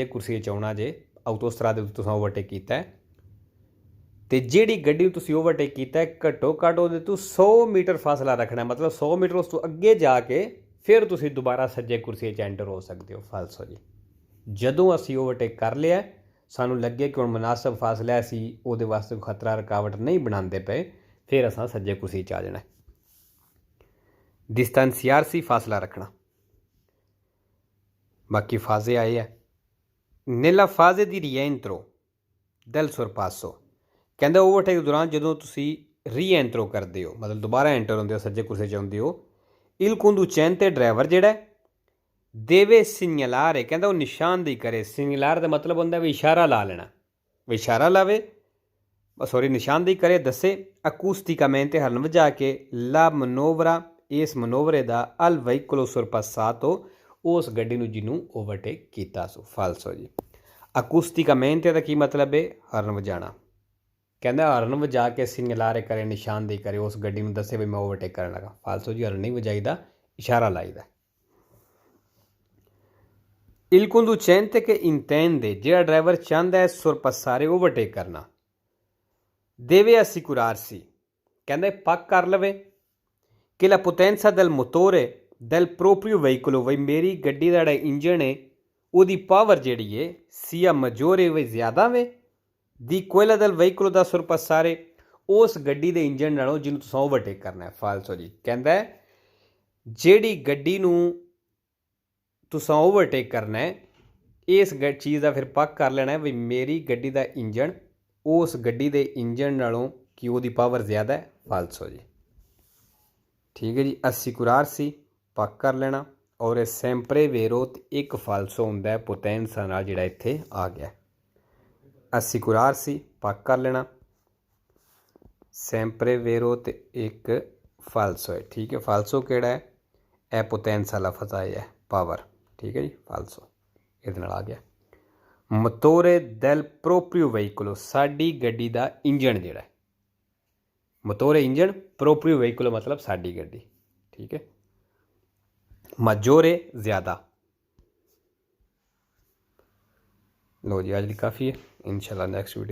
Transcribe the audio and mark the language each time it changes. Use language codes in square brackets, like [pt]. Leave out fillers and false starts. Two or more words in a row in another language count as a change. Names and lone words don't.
[pa] ਕੁਰਸੀ 'ਚ ਆਉਣਾ ਜੇ ਆਟੋਸਟਰਾਦੇ ਉੱਤੇ ਤੁਸੀਂ ਓਵਰਟੇਕ ਕੀਤਾ ਤੇ ਜਿਹੜੀ ਗੱਡੀ ਨੂੰ ਤੁਸੀਂ ਓਵਰਟੇਕ ਕੀਤਾ ਘੱਟੋ ਘੱਟ ਉਹਦੇ ਤੋਂ 100 ਮੀਟਰ ਫਾਸਲਾ ਰੱਖਣਾ ਮਤਲਬ 100 ਮੀਟਰ ਉਸ ਤੋਂ ਅੱਗੇ ਜਾ ਕੇ ਫਿਰ ਤੁਸੀਂ ਦੁਬਾਰਾ ਸੱਜੇ ਕੁਰਸੀ 'ਚ ਐਂਟਰ ਹੋ ਸਕਦੇ ਹੋ ਫਾਲਸੋ ਜੀ ਜਦੋਂ ਅਸੀਂ ਓਵਰਟੇਕ ਕਰ ਲਿਆ ਸਾਨੂੰ ਲੱਗੇ ਕਿ ਹੁਣ ਮੁਨਾਸਬ ਫਾਸਲਾ ਅਸੀਂ ਉਹਦੇ ਵਾਸਤੇ ਖਤਰਾ ਰੁਕਾਵਟ ਨਹੀਂ ਬਣਾਉਂਦੇ ਪਏ ਫਿਰ ਅਸਾਂ ਸੱਜੇ ਕੁਰਸੀ 'ਚ ਆ ਜਾਣਾ distanziarsi ਫਾਸਲਾ ਰੱਖਣਾ ਬਾਕੀ ਫਾਜ਼ੇ ਆਏ ਹੈ [it] nella fase di rientro del sorpasso [pa] ਕਹਿੰਦਾ ਓਵਰਟੇਕ ਦੌਰਾਨ ਜਦੋਂ ਤੁਸੀਂ ਰੀਐਂਟਰੋ ਕਰਦੇ ਹੋ ਮਤਲਬ ਦੁਬਾਰਾ ਐਂਟਰ ਹੁੰਦੇ ਹੋ ਸੱਜੇ ਕੁਰਸੀ 'ਚ ਆਉਂਦੇ ਹੋ [it] il conducente [pa] ਡਰਾਈਵਰ ਜਿਹੜਾ ਦੇਵੇ ਸਿਗਨਲਾਰੇ ਕਹਿੰਦਾ ਉਹ ਨਿਸ਼ਾਨਦੇਹੀ ਕਰੇ ਸਿਗਨਲਾਰ ਦਾ ਮਤਲਬ ਹੁੰਦਾ ਵੀ ਇਸ਼ਾਰਾ ਲਾ ਲੈਣਾ ਵੀ ਇਸ਼ਾਰਾ ਲਾਵੇ ਸੌਰੀ ਨਿਸ਼ਾਨਦੇਹੀ ਕਰੇ ਦੱਸੇ ਅਕੂਸਟਿਕਾਮੈਂਟੇ ਹਰਨ ਵਜਾ ਕੇ [it] la manovra [pa] ਇਸ ਮਨੋਵਰੇ ਦਾ [it] al veicolo sorpassato [pa] ਉਸ ਗੱਡੀ ਨੂੰ ਜਿਹਨੂੰ ਓਵਰਟੇਕ ਕੀਤਾ ਸੋ ਫਾਲਸੋ ਜੀ ਅਕੂਸਟਿਕਾਮੈਂਟੇ ਦਾ ਕੀ ਮਤਲਬ ਹੈ ਹਰਨ ਵਜਾਣਾ ਕਹਿੰਦਾ ਹਰਨ ਵਜਾ ਕੇ ਸਿਗਨਲਾਰੇ ਕਰੇ ਨਿਸ਼ਾਨਦੇਹੀ ਕਰੇ ਉਸ ਗੱਡੀ ਨੂੰ ਦੱਸੇ ਵੀ ਮੈਂ ਓਵਰਟੇਕ ਕਰਨ ਲੱਗਾ ਫਾਲਸੋ ਜੀ ਹਰਨ ਨਹੀਂ ਵਜਾਈਦਾ ਇਸ਼ਾਰਾ ਲਾਈਦਾ [it] il conducente che intende [pa] ਜਿਹੜਾ ਡਰਾਈਵਰ ਚਾਹੁੰਦਾ ਹੈ ਸੁਰਪਾਸਾਰੇ ਓਵਰਟੇਕ ਕਰਨਾ [it] deve assicurarsi [pa] ਕਹਿੰਦਾ ਪੱਕ ਕਰ ਲਵੇ ਕਿ [it] la potenza del motore del proprio veicolo [pa] ਵੀ ਮੇਰੀ ਗੱਡੀ ਦਾ ਜਿਹੜਾ ਇੰਜਣ ਹੈ ਉਹਦੀ ਪਾਵਰ ਜਿਹੜੀ ਹੈ [it] sia maggiore [pa] ਵੀ ਜ਼ਿਆਦਾ ਵੇ [it] di quella del veicolo da sorpassare [pa] ਉਸ ਗੱਡੀ ਦੇ ਇੰਜਣ ਨਾਲੋਂ ਜਿਹਨੂੰ ਤੁਸੀਂ ਓਵਰਟੇਕ ਕਰਨਾ ਹੈ ਫਾਲਸੋ ਜੀ ਕਹਿੰਦਾ ਜਿਹੜੀ ਗੱਡੀ ਨੂੰ ਤੁਸੀਂ ਓਵਰਟੇਕ ਕਰਨਾ ਹੈ ਇਸ ਚੀਜ਼ ਦਾ ਫਿਰ ਪੱਕ ਕਰ ਲੈਣਾ ਵੀ ਮੇਰੀ ਗੱਡੀ ਦਾ ਇੰਜਣ ਉਸ ਗੱਡੀ ਦੇ ਇੰਜਣ ਨਾਲੋਂ ਕਿ ਉਹਦੀ ਪਾਵਰ ਜ਼ਿਆਦਾ ਹੈ ਫਾਲਸੋ ਜੀ ਠੀਕ ਹੈ ਜੀ ਅਸਿਕੁਰਾਰਸੀ ਪੱਕ ਕਰ ਲੈਣਾ ਔਰ ਇਹ [it] sempre vero [pa] ਇੱਕ ਫਾਲਸੋ ਹੁੰਦਾ ਹੈ ਪੋਟੈਂਸਾ ਨਾਲ ਜਿਹੜਾ ਇੱਥੇ ਆ ਗਿਆ assicurarsi ਪੱਕਾ ਕਰ ਲੈਣਾ, [it] sempre vero [pa] ਤੇ ਇੱਕ ਫਾਲਸੋ ਹੈ। ਠੀਕ ਹੈ, ਫਾਲਸੋ ਕਿਹੜਾ ਹੈ, ਏ ਪੋਟੈਂਜ਼ਾ ਲਫ਼ਜ਼ ਆਇਆ ਹੈ ਪਾਵਰ। ਠੀਕ ਹੈ ਜੀ, ਫਾਲਸੋ ਇਹ ਆ ਗਿਆ। [it] motore del proprio veicolo, [pa] ਸਾਡੀ ਗੱਡੀ ਦਾ ਇੰਜਣ ਜਿਹੜਾ ਹੈ, मोटोरे इंजन, [it] proprio veicolo [pa] ਮਤਲਬ ਸਾਡੀ ਗੱਡੀ। ਠੀਕ ਹੈ, maggiore ज़्यादा। ਲੋ ਜੀ, ਅੱਜ ਕਾਫ਼ੀ ਹੈ, ਇੰਸ਼ਾਅੱਲ੍ਹਾ [en] next video [pa] ਸੇ ਮਿਲਣੇ ਹੈਂ।